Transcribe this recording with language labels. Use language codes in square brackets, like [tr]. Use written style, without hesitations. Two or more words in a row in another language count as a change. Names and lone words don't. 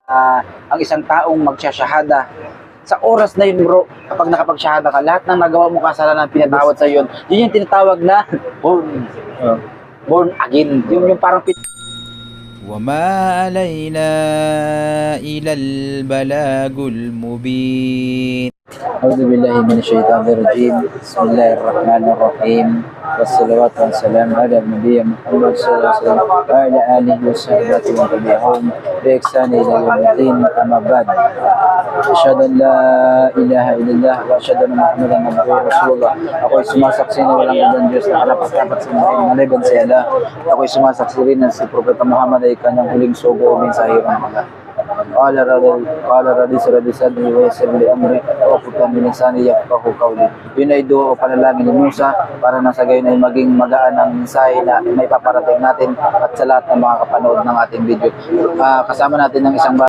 [tl] ang isang taong magsasyahada, sa oras na yun bro, kapag nakapagsyahada ka, lahat ng nagawa mo kasalanan pinatawad sa yun. Yun yung tinatawag na born again. Yung parang [ar] وما علينا إلا البلاغ المبين. أعوذ بالله من الشيطان الرجيم. بسم الله الرحمن الرحيم. والصلوات والسلام على النبي محمد صلى الله عليه وسلم وعلى آله وصحبه ومن تبعهم بإحسان إلى يوم الدين. أما بعد، أشهد أن لا إله إلا الله وأشهد أن محمدا عبده ورسوله. [tl] Ako'y sumasaksi na walang ibang Diyos na karapat-dapat sa maliban sa Allah. Ako'y sumasaksi rin na si Propeta Muhammad ay kanyang huling sugo o mensahe ng mga. [ar] قال رضي صدري ويسر لي امري واحلل من لساني يفقهوا قولي. [tl] Yun ay duo o panalangin ni Musa para na sa gayon ay maging magaan ang mensahe na may paparating natin at sa lahat ng mga kapanood ng ating video. Kasama natin ng isang